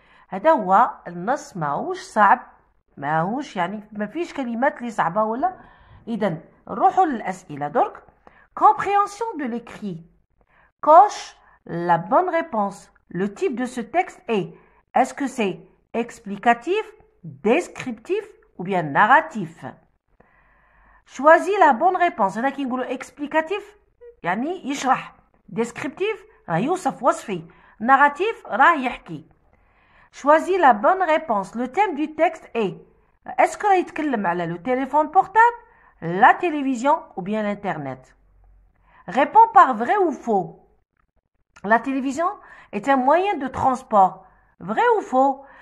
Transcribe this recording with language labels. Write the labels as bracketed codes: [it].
[ar] هذا هو النص، ماهوش صعب، ماهوش يعني ما فيش كلمات اللي صعبة ولا. إذن نروحوا للأسئلة درك. [fr] Compréhension de l'écrit. Coche la bonne réponse. Le type de ce texte est: est-ce que c'est explicatif, descriptif ou bien narratif? Choisis la bonne réponse. [ar] هنا كي نقولوا explicatif يعني يشرح، descriptif راه يوصف وصفي، narratif راه يحكي. [fr] Choisis la bonne réponse. Le thème du texte est: est-ce que [ar] راه يتكلم على [fr] le téléphone portable, la télévision ou bien l'internet? Réponds par vrai ou faux. La télévision est un moyen de transport. Vrai ou faux?